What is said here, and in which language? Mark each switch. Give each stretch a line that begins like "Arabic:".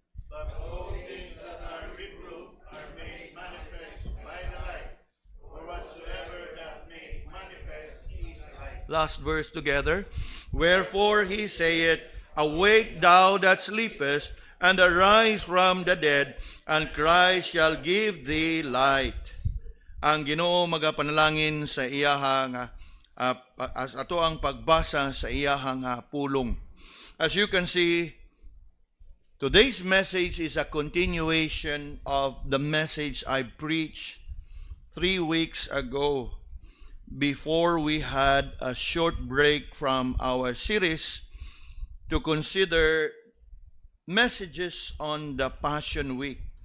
English: But all things that are reproved are made manifest by the light, for whatsoever that made manifest is light. Last verse together. Wherefore he saith, Awake thou that sleepest, and arise from the dead, and Christ shall give thee light.
Cebuano: Ang Ginoo magapanalangin sa iyaha nga as ato ang pagbasa sa iyaha nga pulong.
English: As you can see, today's message is a continuation of the message I preached 3 weeks ago, before we had a short break from our series to consider messages on the Passion Week.